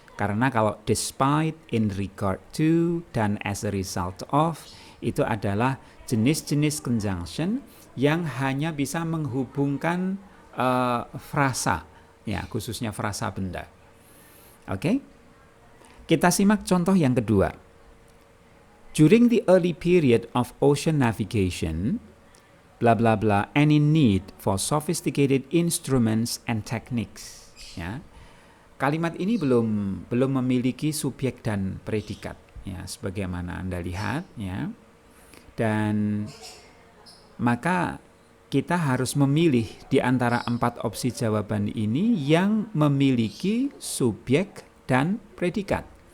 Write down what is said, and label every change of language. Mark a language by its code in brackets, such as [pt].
[id] Karena kalau despite, in regard to, dan as a result of itu adalah jenis-jenis conjunction yang hanya bisa menghubungkan frasa, ya, khususnya frasa benda. Oke? Kita simak contoh yang kedua. [en] During the early period of ocean navigation, blah blah blah, any need for sophisticated instruments and techniques. [id] Ya. Kalimat ini belum memiliki subjek dan predikat, ya, sebagaimana Anda lihat, ya. Dan maka kita harus memilih di antara 4 opsi jawaban ini yang memiliki subjek dan predikat.